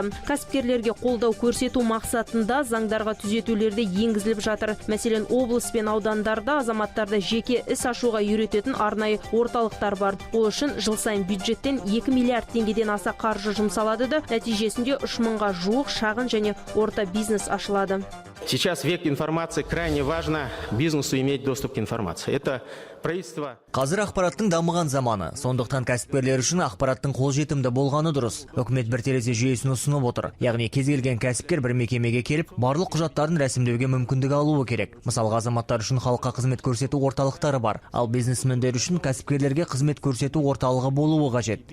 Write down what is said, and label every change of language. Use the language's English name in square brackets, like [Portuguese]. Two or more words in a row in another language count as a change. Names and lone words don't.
[Kazakh] Кәсіпкерлерге қолдау көрсету мақсатында заңдарға түзетулерде енгізіліп жатыр. Мәселен, облыс пен аудандарда азаматтарды жеке іс ашуға үйрететін арнайы орталықтар бар. Ол үшін жыл сайын бюджеттен 2 миллиард теңгеден аса қаржы жұмсалады. Нәтижесінде 3000-ға жуық шағын және орта бизнес ашылады. [Russian] Сейчас век информации, крайне важно бизнесу иметь доступ к информации. Это правительство. [Kazakh] Қазір ақпараттың дамыған заманы, сондықтан кәсіпкерлер үшін ақпараттың қолжетімді болғаны дұрыс. Үкімет бір терезе жүйесін ұсынып отыр. Яғни кез келген кәсіпкер бір мекемеге келіп, барлық құжаттарын рәсімдеуге мүмкіндік алуы керек. Мысалға, азаматтар үшін халыққа қызмет көрсету орталықтары бар, ал бизнесмендер үшін кәсіпкерлерге қызмет көрсету орталығы болуы қажет.